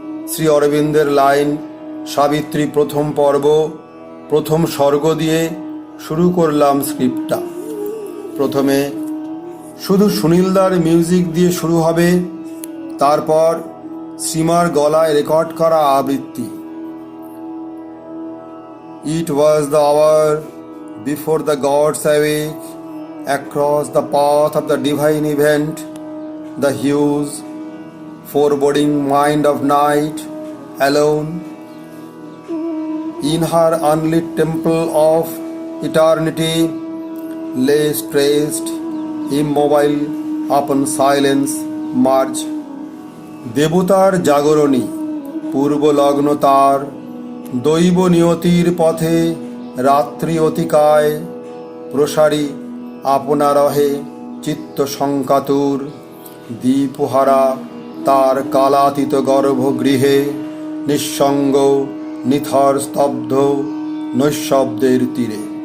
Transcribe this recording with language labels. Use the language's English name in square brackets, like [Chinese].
[Bangla] শ্রী অরবিন্দের লাইন সাবিত্রী প্রথম পর্ব, প্রথম স্বর্গ দিয়ে শুরু করলাম স্ক্রিপ্টটা। প্রথমে শুধু সুনীলদার মিউজিক দিয়ে শুরু হবে, তারপর শ্রীমার গলায় রেকর্ড করা আবৃত্তি। [English] It was the hour before the gods awake across the path of the divine event, the huge, foreboding mind of night, alone, in her unlit temple of eternity, lay stretched, immobile upon silence marge. [Bangla] দেবতার জাগরণী, পূর্ব লগ্ন তার, দৈব নিয়তির পথে রাত্রি অতিকায়, প্রসারী আপনারহে চিত্ত সংকাতুর, দীপহারা তার কালাতীত গর্ভগৃহে, নিঃসঙ্গ নিথর স্তব্ধ নৈশব্দের তীরে।